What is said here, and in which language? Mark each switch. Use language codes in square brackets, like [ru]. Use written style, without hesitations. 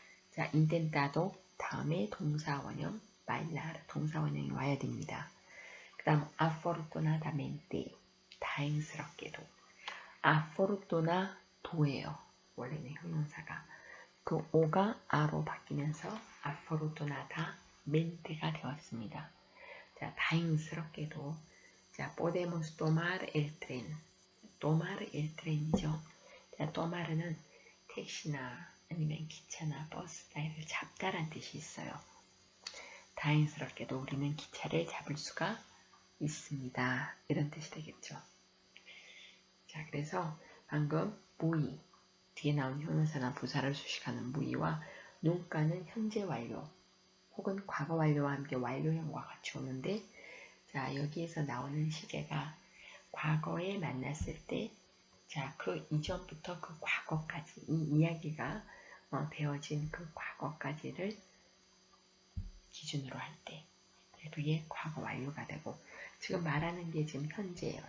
[ko] 자, intentado 다음에 동사 원형 bailar 동사 원형이 와야 됩니다. 그 다음 afortunadamente 다행스럽게도 afortunado예요. 원래는 형용사가 그 o가 a로 바뀌면서 afortunadamente가 되었습니다. 자, 다행스럽게도 자, [es] podemos tomar el tren. tomar el tren이죠. [ko] 자, tomar는 택시나 아니면 기차나 버스 따위를 잡다란 뜻이 있어요. 다행스럽게도 우리는 기차를 잡을 수가 있습니다. 이런 뜻이 되겠죠. 자, 그래서 방금 무의, 뒤에 나온 형용사나 부사를 수식하는 무의와 눈가는 현재 완료 혹은 과거 완료와 함께 완료형과 같이 오는데 자, 여기에서 나오는 시제가 과거에 만났을 때 자, 그 이전부터 그 과거까지 이 이야기가 되어진 그 과거까지를 기준으로 할 때 그게 과거 완료가 되고 지금 말하는 게 지금 현재예요.